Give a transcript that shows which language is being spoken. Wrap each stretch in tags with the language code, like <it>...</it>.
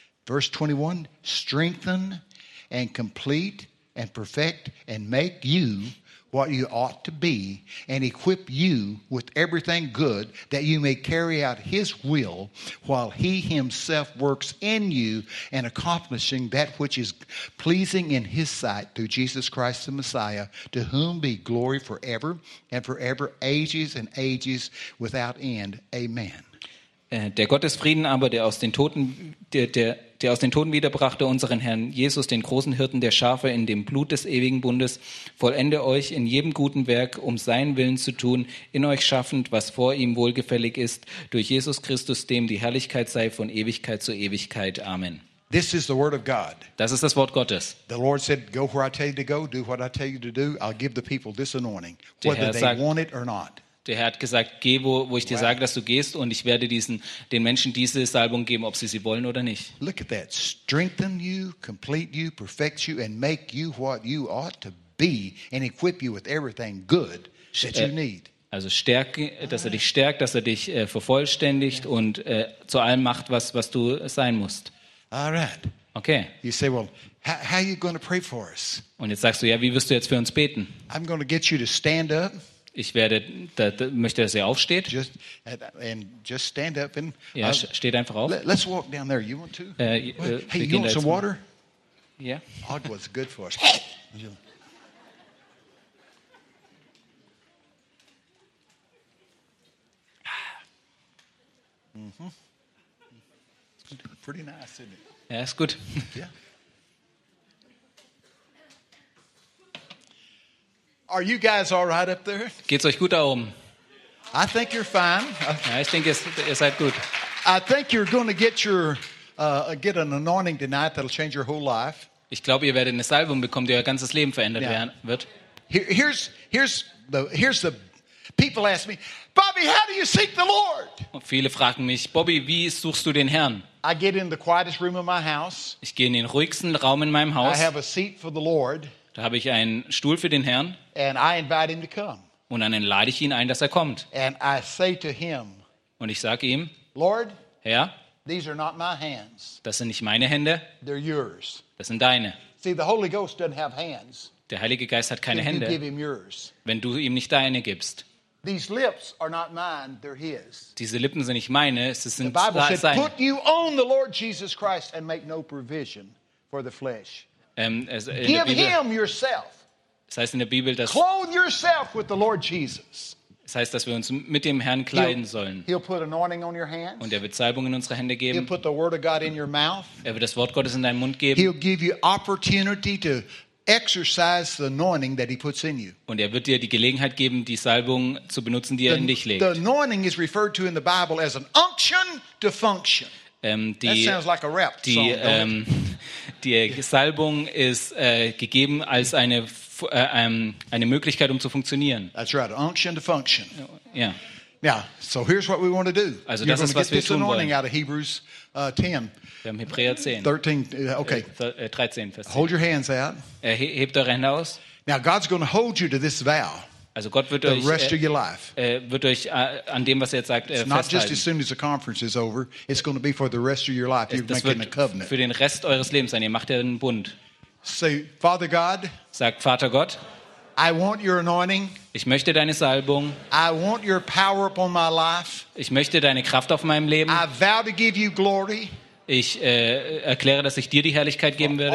<en>Verse 21, strengthen and complete and perfect and make you what you ought to be and equip you with everything good that you may carry out his will while he himself works in you and accomplishing that which is pleasing in his sight through Jesus Christ the Messiah, to whom be glory forever and forever, ages and ages without end. Amen.</en> <de>Der Gott des Friedens aber, der aus den Toten wiederbrachte unseren Herrn Jesus, den großen Hirten der Schafe, in dem Blut des ewigen Bundes, vollende euch in jedem guten Werk, um seinen Willen zu tun, in euch schaffend, was vor ihm wohlgefällig ist, durch Jesus Christus, dem die Herrlichkeit sei von Ewigkeit zu Ewigkeit. Amen.</de> <en>This is the word of God.</en> <de>Das ist das Wort Gottes.</de> <en>The Lord said, go where I tell you to go, do what I tell you to do, I'll give the people this anointing, whether they want it or not.</en> <de>Der Herr hat gesagt, geh, wo ich dir sage, dass du gehst, und ich werde den Menschen diese Salbung geben, ob sie wollen oder nicht.</de> <en>Look at that. Strengthen you, complete you, perfect you, and make you what you ought to be, and equip you with everything good that you need.</en> <de>Also stärke, dass er dich stärkt, dass er dich vervollständigt und zu allem macht, was du sein musst.</de> <en>All right. Okay. You say, well, how are you going to pray for us?</en> <de>Und jetzt sagst du, ja, wie wirst du jetzt für uns beten?</de> <en>I'm going to get you to stand up.</en> <de>Ich werde, möchte, dass ihr aufsteht.</de> <en>Just stand up and,</en> <de>ja, steht einfach auf.</de> <en>Let's walk down there. You want to? Hey, you want some water? Yeah. Agua's good for us. Pretty nice, isn't it?</en> <de>Ja, ist gut.</de> <en>Are you guys all right up there?</en> <de>Geht's euch gut da oben?</de> <en>I think you're fine.</en> <de>Ja, ich denke, ihr seid gut.</de> <en>I think you're going to get your get an anointing tonight that'll change your whole life.</en> <de>Ich glaube, ihr werdet eine Salbung bekommen, die euer ganzes Leben verändert werden wird.</de> <en>Here's the People ask me, Bobby, how do you seek the Lord?</en> <de>Und viele fragen mich, Bobby, wie suchst du den Herrn?</de> <en>I get in the quietest room of my house.</en> <de>Ich gehe in den ruhigsten Raum in meinem Haus.</de> <en>I have a seat for the Lord.</en> <de>Da habe ich einen Stuhl für den Herrn.</de> <en>And I invite him to come.</en> <de>Und dann lade ich ihn ein, dass er kommt.</de> <en>And I say to him,</en> <de>und ich sage ihm,</de> <en>Lord,</en> <de>Herr,</de> <en>these are not my hands.</en> <de>Das sind nicht meine Hände.</de> <en>They're yours.</en> <de>Das sind deine.</de> <en>See, the Holy Ghost doesn't have hands.</en> <de>Der Heilige Geist hat keine</de> <en>if</en> <de>Hände.</de> <en>You give him yours.</en> <de>Wenn du ihm nicht deine gibst.</de> <en>These lips are not mine, they're his.</en> <de>Diese Lippen sind nicht meine, es sind seine.</de> <en>The Bible said, put you on the Lord Jesus Christ and make no provision for the flesh. Give him yourself.</en> <de>Das heißt in der Bibel, dass</de> <en>clothe yourself with the Lord Jesus.</en> <de>Das heißt, dass wir uns mit dem Herrn kleiden sollen.</de> <en>He'll put anointing on your hands.</en> <de>Und er wird Salbung in unsere Hände geben.</de> <en>He'll put the word of God in your mouth.</en> <de>Er wird das Wort Gottes in deinen Mund geben.</de> <en>He'll give you opportunity to exercise the anointing that he puts in you.</en> <de>Und er wird dir die Gelegenheit geben, die Salbung zu benutzen, die er in dich legt.</de> <en>The anointing is referred to in the Bible as an unction to function. That sounds like a rap song.</en> <de>Die Salbung ist gegeben als eine Möglichkeit, um zu funktionieren.</de> <en>That's right, unction to function.</en> <de>Ja.</de> <en>Now, so here's what we want to do.</en> <de>Also das ist, was wir tun wollen.</de> <en>Out of Hebrews 10.</en> <de>Wir haben Hebräer 10.</de> <en>13, okay.</en> <de>13, Vers 10.</de> <en>Hold your hands out.</en> <de>Hebt eure Hände aus.</de> <en>Now God's going to hold you to this vow.</en> <de>Also Gott wird</de> <en>the</en> <de>euch,</de> <en>rest of your life.</en> <de>Wird euch an dem, was er jetzt sagt,</de> <en>it's</en> <de>festhalten.</de> <en>Not just as soon as the conference is over. It's going to be for the rest of your life. You're</en> <de>das</de> <en>making a covenant.</en> <de>Für den Rest eures Lebens sein. Ihr macht einen Bund.</de> <en>Say, Father God.</en> <de>Sag, Vater Gott.</de> <en>I want your anointing.</en> <de>Ich möchte deine Salbung.</de> <en>I want your power upon my life.</en> <de>Ich möchte deine Kraft auf meinem Leben.</de> <en>I vow to give you glory.</en> <de>Ich erkläre, dass ich dir die Herrlichkeit geben werde.</de>